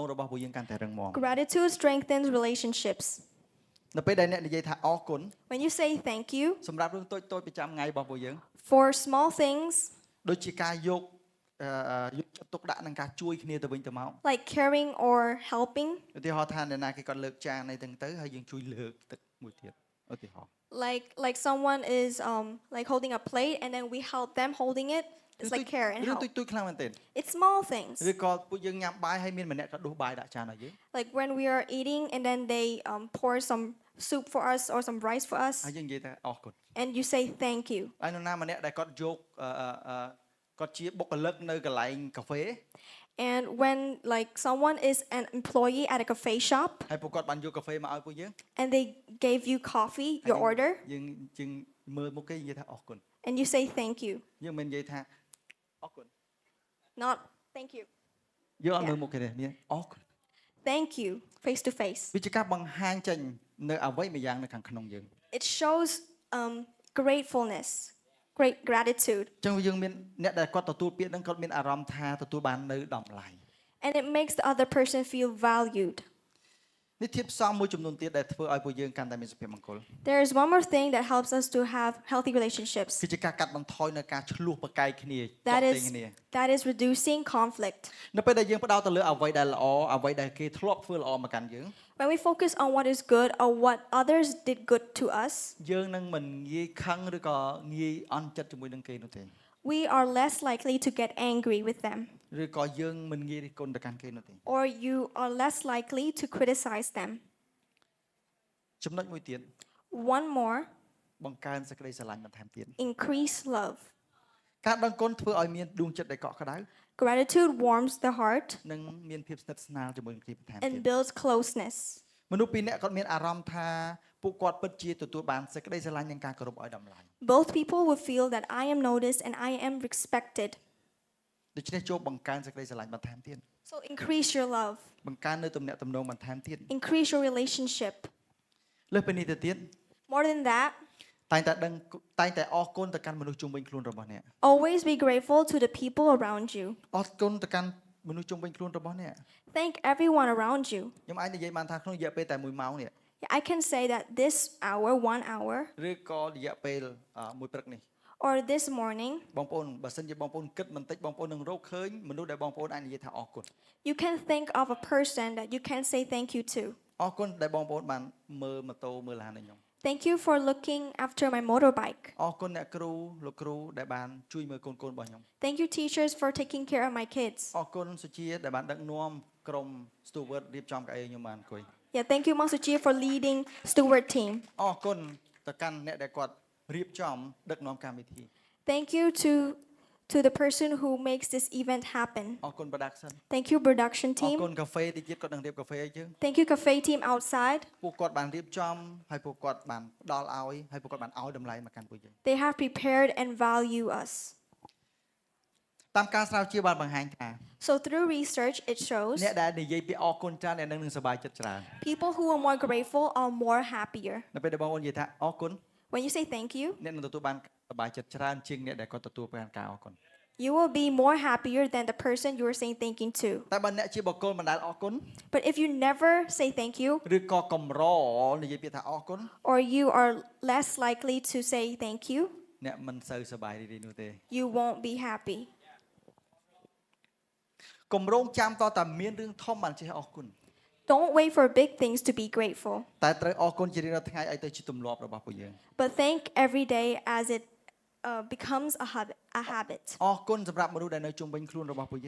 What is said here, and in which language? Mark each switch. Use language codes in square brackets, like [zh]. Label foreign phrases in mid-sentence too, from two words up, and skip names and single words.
[en] Gratitude strengthens relationships. [km] នៅពេលដែលអ្នកនិយាយថាអរគុណ [en] When you say thank you [km] សម្រាប់រឿងតូចៗប្រចាំថ្ងៃរបស់ពួកយើង [en] for small things [km] ដូចជាការយកយកចិត្តទុកដាក់នឹងការជួយគ្នាទៅវិញទៅមក [en] like caring or helping, [km] ឧទាហរណ៍ថាអ្នកណាគេគាត់លើកចានអីទាំងទៅហើយយើងជួយលើកទឹកមួយទៀតឧទាហរណ៍ [en] like someone is like holding a plate and then we help them holding it. It's like care and [km] រឿង [en] help. [km] តូចៗខ្លាំងមែនទែន [en] It's small things. [km] ឬក៏ពួកយើងញ៉ាំបាយហើយមានម្នាក់ក៏ដួសបាយដាក់ចានឲ្យយើង [en] Like when we are eating and then they pour some soup for us or some rice for [km] ហើយ [en] us [km] យើងនិយាយថាអរគុណ [en] and you say thank you. [km] ហើយនរណាម្នាក់ដែលគាត់យកគាត់ជាបុគ្គលិកនៅកន្លែងកាហ្វេ [en] And when like someone is an employee at a cafe shop [km] ហើយពួកគាត់បានយកកាហ្វេមកឲ្យពួកយើង [en] and they gave you coffee, your order, [km] យើងមើលមុខគេនិយាយថាអរគុណ [en] and you say thank you, [km] យើងមិននិយាយថាអរគុណ [en] not thank you. [km] យើងអត់មើលមុខគេទេមានអរគុណ [en] Thank you, face to face. [km] វាជាការបង្ហាញចេញនៅអ្វីមួយយ៉ាងនៅខាងក្នុងយើង [en] It shows gratefulness, great gratitude, [km] អញ្ចឹងយើងមានអ្នកដែលគាត់ទទួលពាក្យហ្នឹងគាត់មានអារម្មណ៍ថាទទួលបាននៅតម្លៃ [en] and it makes the other person feel valued. [km] នេះធាតុផ្សំមួយចំនួនទៀតដែលធ្វើឲ្យពួកយើងកាន់តែមានសុភមង្គល [en] There is one more thing that helps us to have healthy relationships. [km] គឺជាការកាត់បន្ថយនៅការឆ្លោះប្រកែកគ្នាទាក់ [en] That [km] ទងគ្នា [en] that is reducing conflict. [km] នៅពេលដែលយើងផ្ដោតទៅលើអ្វីដែលល្អអ្វីដែលគេធ្លាប់ធ្វើល្អមកកាន់យើង [en] When we focus on what is good or what others did good to us, [km] យើងនឹងមិនងាយខឹងឬក៏ងាយអន់ចិត្តជាមួយនឹងគេនោះទេ [en] we are less likely to get angry with them, [km] ឬក៏យើងមិនងាយរិះគន់ទៅកាន់គេនោះទេ [en] or you are less likely to criticize them. [km] ចំណុចមួយទៀត [en] One more, [km] បង្កើនសេចក្តីស្រឡាញ់បន្ថែមទៀត [en] increase love. [km] ការដឹងគុណធ្វើឲ្យមានដួងចិត្តដែលកក់ក្ដៅ [en] Gratitude warms the heart [km] និងមានភាពស្និទ្ធស្នាលជាមួយនឹងគ្នាបន្ថែមទៀត [en] and builds closeness. [km] មនុស្សពីរនាក់គាត់មានអារម្មណ៍ថាពួកគាត់ពិតជាទទួលបានសេចក្តីស្រឡាញ់និងការគោរពឲ្យតម្លៃ [en] Both people will feel that I am noticed and I am respected. [km] ដូច្នេះចូលបង្កើនសេចក្តីស្រឡាញ់បន្ថែមទៀត [en] So increase your love, [km] បង្កើននៅទំនាក់ទំនងបន្ថែមទៀត [en] increase your relationship. [km] លើសពីនេះទៅទៀត [en] More than that, [km] តែងតែអរគុណទៅកាន់មនុស្សជុំវិញខ្លួនរបស់អ្នក [en] always be grateful to the people around you. [km] អរគុណទៅកាន់មនុស្សជុំវិញខ្លួនរបស់អ្នក [en] Thank everyone around you. [km] ខ្ញុំអាចនិយាយបានថាក្នុងរយៈពេលតែ1ម៉ោងនេះ [en] I can say that this hour, 1 hour, [km] ឬក៏រយៈពេលមួយព្រឹកនេះ [en] or this morning, [km] បងប្អូនបើសិនជាបងប្អូនគិតបន្តិចបងប្អូននឹងរកឃើញមនុស្សដែលបងប្អូនអាចនិយាយថាអរគុណ [en] you can think of a person that you can say thank you to. [km] អរគុណដែលបងប្អូនបានមើលម៉ូតូមើលឡានឲ្យខ្ញុំ [en] Thank you for looking after my motorbike. [km] អរគុណអ្នកគ្រូលោកគ្រូដែលបានជួយមើលកូនៗរបស់ខ្ញុំ [en] Thank you, teachers, for taking care of my kids. [km] អរគុណសុជាដែលបានដឹកនាំក្រុម steward រៀបចំកៅអីខ្ញុំបានអង្គុយ [en] Yeah, thank you, Mang Suchi, for leading steward team. [km] អរគុណទៅកាន់អ្នកដែលគាត់រៀបចំដឹកនាំកម្មវិធី [en] Thank you to the person who makes this event happen. [km] អរគុណ production [en] Thank you, production [km] អរ [en] team. [km] គុណកាហ្វេទីទៀតគាត់នឹងរៀបកាហ្វេឲ្យយើង [en] Thank you, cafe team outside. [km] ពួកគាត់បានរៀបចំហើយពួកគាត់បានផ្ដល់ឲ្យហើយពួកគាត់បានឲ្យតម្លៃមកកាន់ពួកយើង [en] They have prepared and value us. [km] តាមការស្រាវជ្រាវបានបង្ហាញថា [en] So through research, it shows [km] អ្នកដែលនិយាយពីអរគុណច្រើនអ្នកនឹងសប្បាយចិត្តច្រើន [en] people who are more grateful are more happier. [km] នៅពេលដែលបងប្អូននិយាយថាអរគុណ [en] When you say thank you, [km] អ្នកនឹងទទួលបានសប្បាយចិត្តច្រើនជាងអ្នកដែលគាត់ទទួលបានការអរគុណ [en] you will be more happier than the person you are saying thank you to. [km] តែបើអ្នកជាបុគ្គលមិនដែលអរគុណ [en] But if you never say thank you, [km] ឬក៏កម្រនិយាយពាក្យថាអរគុណ [en] or you are less likely to say thank you, [km] អ្នកមិនសូវសប្បាយរីករាយនោះទេ [en] you won't be happy. [km] គម្រោងចាំតតែមានរឿងធំបានចេះអរគុណ [en] Don't wait for big things to be grateful, [km] តែត្រូវអរគុណជារៀងរាល់ថ្ងៃឲ្យទៅជាទម្លាប់របស់ពួកយើង [en] but thank every day as it becomes a habit. [km] អរគុណសម្រាប់មនុស្សដែលនៅជុំវិញខ្លួនរបស់ពួកយើង